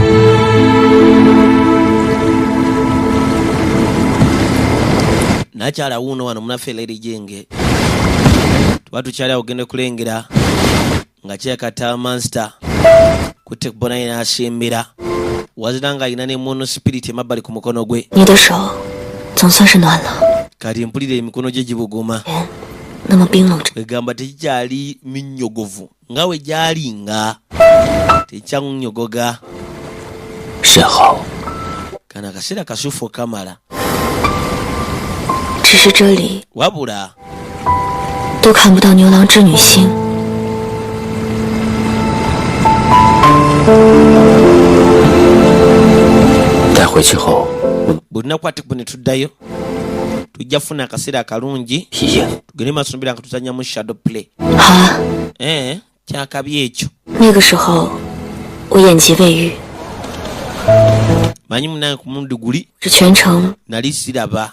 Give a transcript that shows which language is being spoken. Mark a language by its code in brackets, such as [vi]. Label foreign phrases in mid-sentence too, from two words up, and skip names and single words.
[lg] Nakyala wuuno wano munaffe Lady Jenge. Tuba tukyali awo ogenda kulengera nga kyekata Monster kutte kubona yina asimbira. Wazira nga alina ne [en] mono spirit [lg] emabbali ku mukono gwe. [zh] 你的手总算是暖了， [lg] Kati mpulira emikono gye gibuguma. [zh] 那么冰冷着。 [lg] Egamba tekikyali minyogovu nga we gyali nga tekyanyogoga. [zh] 甚好， [lg] Kana akaseera kasufu kamala. [zh] 只是这里 [lg] Wabula [zh] 都看不到牛郎织女星。待回去后 [lg] buli lunaku ate bwe ne tuddayo tujja kufuna akaseera akalungi [zh] 体验。 [lg] tugende masumbira nga tuzannyamu [en] shadow play. [zh] 好啊， [lg] kyakabi ekyo. [zh] 那个时候我眼疾未愈， [lg] Manyi munange ku mulundi guli [zh] 是全程 [lg] nali siraba.